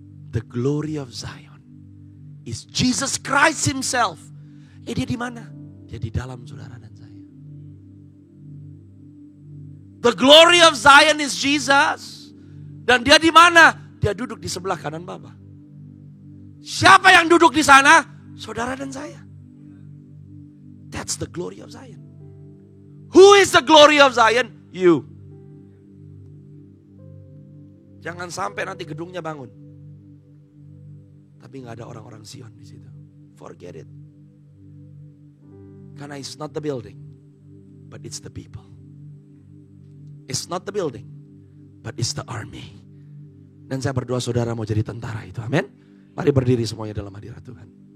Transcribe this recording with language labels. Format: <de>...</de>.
<en>The glory of Zion is Jesus Christ himself.</en> <id>Dia di mana? Dia di dalam saudara dan saya.</id> <en>The glory of Zion is Jesus.</en> <id>Dan dia di mana? Dia duduk di sebelah kanan Bapa. Siapa yang duduk di sana? Saudara dan saya.</id> <en>That's the glory of Zion. Who is the glory of Zion? You.</en> <id>Jangan sampai nanti gedungnya bangun. Tapi gak ada orang-orang Sion di situ.</id> <en>Forget it.</en> <id>Karena</id> <en>it's not the building, but it's the people. It's not the building, but it's the army.</en> <id>Dan saya berdoa saudara mau jadi tentara itu. Amin. Mari berdiri semuanya dalam hadirat Tuhan.</id>